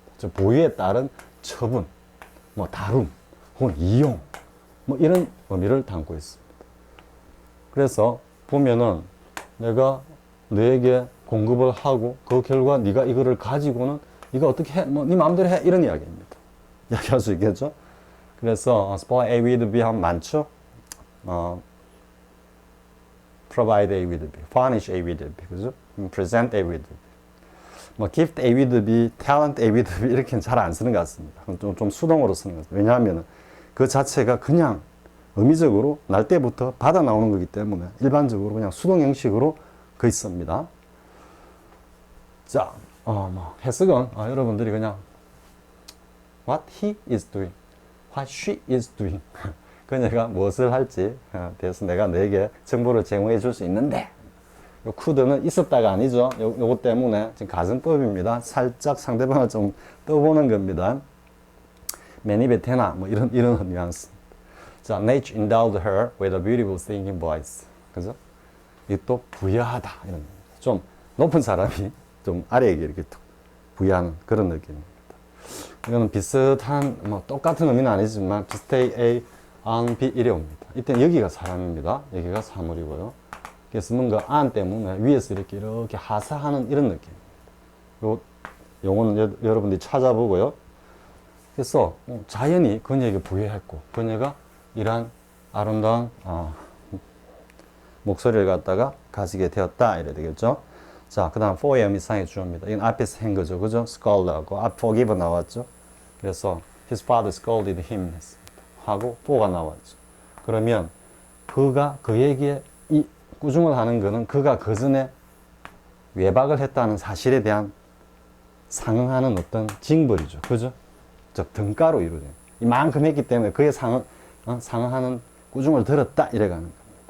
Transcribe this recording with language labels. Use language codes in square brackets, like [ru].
[ko] 즉 보유에 따른 처분, 뭐 다룸, 혹은 이용 뭐 이런 의미를 담고 있습니다. 그래서 보면은 내가 너에게 공급을 하고 그 결과 네가 이거를 가지고는 네가 어떻게 해? 뭐 네 마음대로 해 이런 이야기입니다. 이야기할 수 있겠죠? 그래서 [en] supply A with B [ko] 하면 많죠? [en] provide A with B, furnish A with B, [ko] 그죠? [en] present A with B, 뭐 gift A with B, talent A with B [ko] 이렇게는 잘 안 쓰는 것 같습니다. 좀 수동으로 쓰는 것 같습니다. 왜냐하면 그 자체가 그냥 의미적으로 날 때부터 받아 나오는 거기 때문에 일반적으로 그냥 수동 형식으로 거의 씁니다. 자, 뭐 해석은 여러분들이 그냥 [en] what he is doing, what she is doing. [ko] 그녀가 무엇을 할지 대해서 내가 너에게 정보를 제공해 줄 수 있는데 요 could는 있었다가 아니죠. 요거 때문에 지금 가정법입니다. 살짝 상대방을 좀 떠보는 겁니다. 맨입에 대나 뭐 이런 뉘앙스. [en] 자, nature endowed her with a beautiful singing voice. [ko] 그죠? 이 또 부여하다 이런 겁니다. 좀 높은 사람이 좀 아래에게 이렇게 부여하는 그런 느낌입니다. 이거는 비슷한 뭐 똑같은 의미는 아니지만 비슷해 A on B 이래 옵니다. 이때 여기가 사람입니다. 여기가 사물이고요. 그래서 뭔가 안 때문에 위에서 이렇게 하사하는 이런 느낌. 요 용어는 여러분들이 찾아보고요. 그래서 자연히 그녀에게 부여했고 그녀가 이러한 아름다운 목소리를 갖다가 가지게 되었다 이래 되겠죠. 자, 그 다음 for의 의미상의 주어입니다. 이건 앞에서 한 거죠. 그죠? scold하고 forgive 나왔죠. 그래서 [en] his father scolded him [ko] 하고 for가 나왔죠. 그러면 그가 그에게 이 꾸중을 하는 거는 그가 그 전에 외박을 했다는 사실에 대한 상응하는 어떤 징벌이죠. 그죠? 즉 등가로 이루어진 이만큼 했기 때문에 그에 상응하는 꾸중을 들었다 이래가는 겁니다.